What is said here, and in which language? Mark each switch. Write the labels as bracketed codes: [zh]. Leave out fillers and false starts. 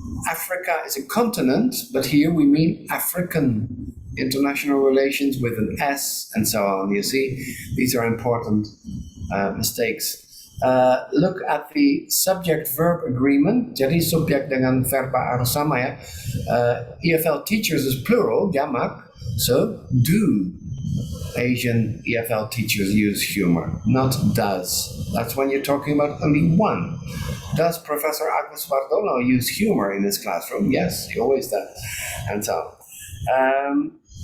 [en] Africa is a continent, but here we mean African. International relations with an S and so on. You see, these are important mistakes. Look at the subject-verb agreement. [id] Jadi subjek dengan verba harus sama ya. [en] EFL teachers is plural, jamak. So do Asian EFL teachers use humor, not does. That's when you're talking about only one. Does Professor Agus Wardono use humor in his classroom? Yes, he always does, and so on.